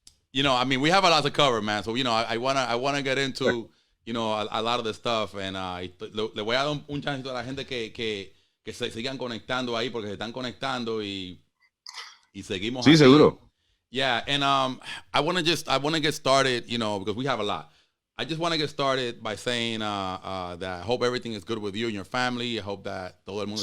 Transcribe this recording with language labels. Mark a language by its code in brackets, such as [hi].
[en] You know, I mean, we have a lot to cover, man. So, you know, I wanna get into, you know, a lot of the stuff. [es] And le voy a dar un chancito a la gente que se sigan conectando ahí porque se están conectando y seguimos. Sí, aquí. seguro. [en] Yeah, and I want to get started, you know, because we have a lot. I just want to get started by saying that I hope everything is good with you and your family. I hope that [es] todo el mundo